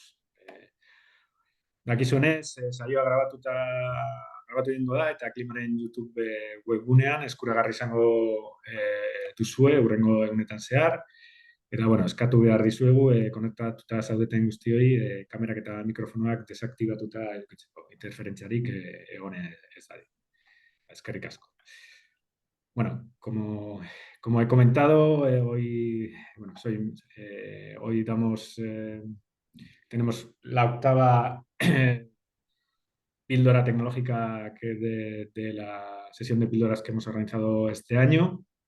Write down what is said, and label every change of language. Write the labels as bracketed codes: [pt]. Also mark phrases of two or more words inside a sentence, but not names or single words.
[eu] Dakizunez, saioa grabatu egingo da, eta Aklimaren YouTube webgunean eskuragarri izango duzue hurrengo egunetan zehar. Eta, eskatu behar dizuegu, konektatuta zaudeten guztioi, kamerak eta mikrofonoak desaktibatuta edukitzeko, interferentziarik egon ez da. Eskerrik asko. [es] Bueno, como he comentado, hoy tenemos la 8ª píldora tecnológica de la sesión de píldoras que hemos organizado este año,